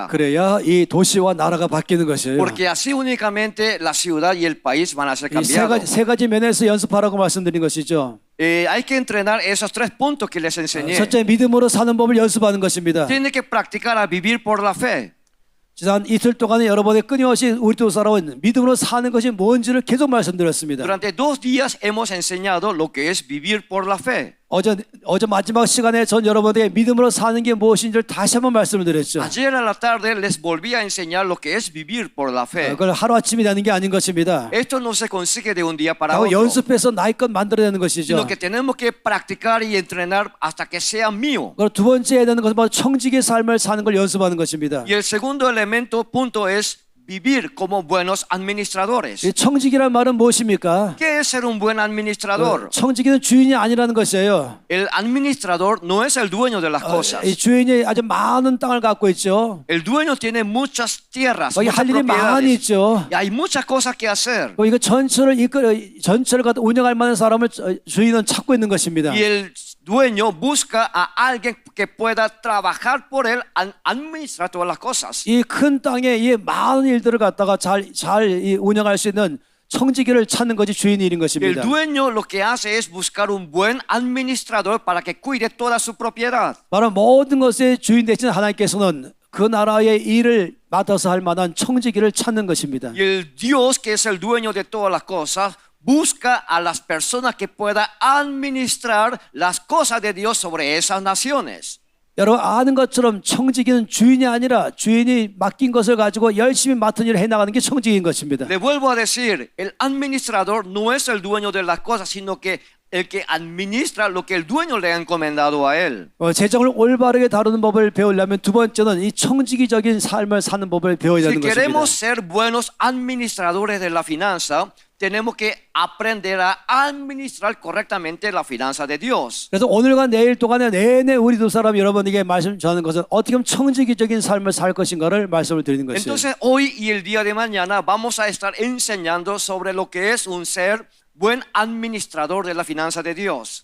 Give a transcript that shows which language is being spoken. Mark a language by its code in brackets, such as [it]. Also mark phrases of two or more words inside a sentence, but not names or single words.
[ko] 그래야 이 도시와 나라가 바뀌는 것이에요. [es] Porque así únicamente la ciudad y el país van a ser cambiados. [ko] 세 가지 면에서 연습하라고 말씀드린 것이죠. [es] Hay que entrenar esos 3 puntos que les enseñé. [ko] 첫째 믿음으로 사는 법을 연습하는 것입니다. [es] Tiene que practicar a vivir por la fe. [ko] 지난 이틀 동안에 여러분의 끊임없이 우리도 살아온 믿음으로 사는 것이 뭔지를 계속 말씀드렸습니다. [es] Durante 2 días hemos enseñado lo que es vivir por la fe. [ko] 어제 마지막 시간에 전 여러분에게 믿음으로 사는 게 무엇인지를 다시 한번 말씀을 드렸죠. [es] Ayer a la tarde les volví a enseñar lo que es vivir por la fe. [ko] 그걸 하루아침이 되는 게 아닌 것입니다. [es] Esto no se consigue de un día para [ko] 바로 [es] otro, [ko] 연습해서 나의 것 만들어내는 것이죠. [es] sino que tenemos que practicar y entrenar hasta que sea mío. [ko] 그리고 두 번째 해야 되는 것은 바로 청지기의 삶을 사는 걸 연습하는 것입니다. [es] Y el segundo punto es vivir como buenos administradores. [ko] 이 청지기란 말은 무엇입니까? [es] ¿Qué es ser un buen administrador? [ko] 청지기는 주인이 아니라는 것이에요. [es] El administrador no es el dueño de las cosas. [ko] 이 주인이 아주 많은 땅을 갖고 있죠. [es] El dueño tiene muchas tierras, [ko] 거기 [es] muchas [ko] 할 일이 많이 [es] propiedades. [ko] 있죠. [es] Y hay muchas cosas que hacer. [ko] 이거 전체를 갖다 운영할 만한 사람을 주인은 찾고 있는 것입니다. [es] Y el dueño busca a alguien que pueda trabajar por él, administrar todas las cosas. [ko] 이 큰 땅에 이 많은 일들을 갖다가 잘 운영할 수 있는 청지기를 찾는 것이 주인의 일인 [es] El [ko] 것입니다. [es] dueño lo que hace es buscar un buen administrador para que cuide toda su propiedad. [ko] 바로 모든 것의 주인 되신 하나님께서는 그 나라의 일을 맡아서 할 만한 청지기를 찾는 것입니다. [es] Y el Dios, que es el dueño de todas las cosas, busca a las personas que puedan administrar las cosas de Dios sobre esas naciones. [ko] 여러분 아는 것처럼 청지기는 주인이 아니라 주인이 맡긴 것을 가지고 열심히 맡은 일을 해나가는 게 청지기인 것입니다. [es] Le vuelvo a decir, el administrador no es el dueño de las cosas, sino que el que administra lo que el dueño le ha encomendado a él. [ko] 재정을 올바르게 다루는 법을 배우려면 두 번째는 이 청지기적인 삶을 사는 법을 배워야 [es] Si [ko] 되는 것입니다. [es] queremos ser buenos administradores de la finanza, tenemos que aprender a administrar correctamente la finanza de Dios. [ko] 그래서 오늘과 내일 동안에 내내 우리 두 사람 여러분에게 말씀 전하는 것은 어떻게 하면 청지기적인 삶을 살 것인가를 말씀을 드리는 것이에요. [es] Entonces, hoy y el día de mañana vamos a estar enseñando sobre lo que es un ser buen administrador de la finanza de Dios.